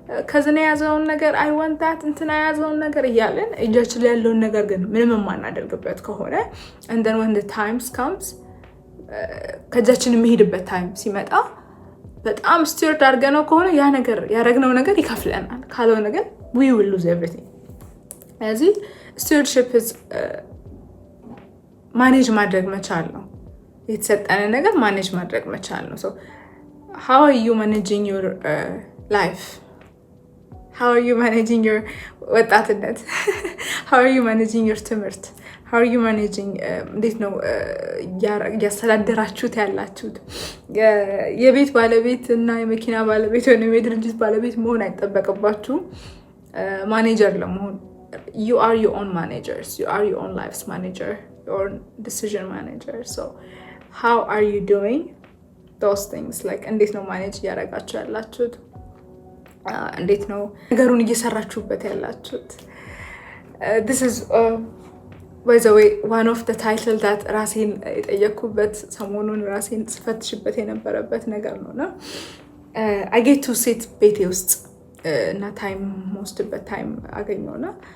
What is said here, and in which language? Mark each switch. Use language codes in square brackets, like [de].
[am] ከዝና የያዘውን ነገር [en] አይ ዋንት ዳት [am] እንትና የያዘውን ነገር እያለን እጃችን ላይ ያለውን ነገር ግን ምንም የማናደርግበት ከሆነ [en] and then when the times comes [am] ከእጃችን የሚሄድበት ታይም ሲመጣ በጣም ስቲርድ አድርገነው ከሆነ ያ ነገር ያረግነው ነገር ይከፍለናል። ካልሆነ ግን [en] we will lose everything። [am] ስለዚህ stewardship is ማኔጅ ማድረግ መቻል ነው። የተሰጠን ነገር ማኔጅ ማድረግ መቻል ነው። [en] so how are you managing your life? How are you managing your ወጣትነት? How are you managing your ትምህርት? How are you managing [am] እንዴት ነው ያስተዳደራችሁት ያላችሁት? የቤት ባለቤት እና የመኪና ባለቤት ወይም የድርጅት ባለቤት መሆን አይጠበቅባችሁም ማኔጀር ለመሆን። [en] You are your own managers. You are your own life's manager, your decision manager. So how are you doing those things? [am] እንዴት ነው ማኔጅ እያደረጋችሁ ያላችሁት? እንዴት ነው ነገሩን እየሰራችሁበት ያላችሁት? [en] this is by the way one of the title that [am] ራሴን የጠየኩበት ሰሞኑን ራሴን ስፈትሽበት የነበረበት ነገር ነውና [en] I get to sit [am] ቤቴ ውስጥ እና [en] ታይም ወስድበት ታይም አገኘውና